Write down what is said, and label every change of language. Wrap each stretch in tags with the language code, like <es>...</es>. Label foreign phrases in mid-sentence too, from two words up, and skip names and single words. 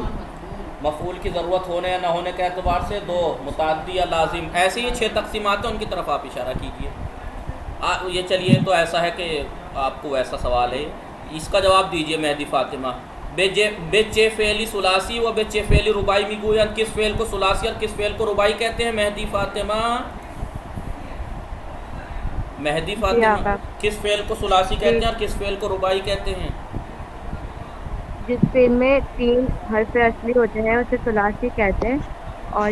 <ur>مفعول کی ضرورت ہونے یا نہ ہونے کے اعتبار سے 2، متعدی یا لازم. ایسے یہ 6 تقسیمات ہیں، ان کی طرف آپ اشارہ کیجیے. یہ چلیے تو ایسا ہے کہ آپ کو ایسا سوال ہے، اس کا جواب دیجیے مہدی فاطمہ.</ur> <fa>بچے فعلی ثلاثی و بچے فعلی رباعی میگویند.</fa> <ur>کس فعل کو ثلاثی اور کس فعل کو رباعی کہتے ہیں مہدی فاطمہ؟ مہدی جی فاطمہ آقا، کس فعل کو ثلاثی جی کہتے ہیں اور کس فعل کو رباعی کہتے ہیں؟ جس فعل میں 3 حرف اصلی ہوتے ہیں اسے ثلاثی کہتے ہیں، اور</ur>